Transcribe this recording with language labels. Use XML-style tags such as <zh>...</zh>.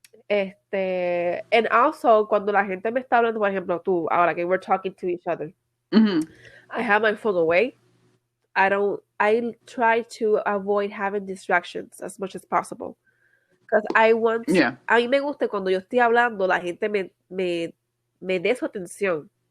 <en>And also,</en> <es>cuando la gente me está hablando, por ejemplo, tú, ahora que</es> <en>we're talking to each other, Mm-hmm. I have my phone away. I try to avoid having distractions as much as possible. Because Yeah.</en> <es>a mí me gusta cuando yo estoy hablando, la gente me dé su atención.</es>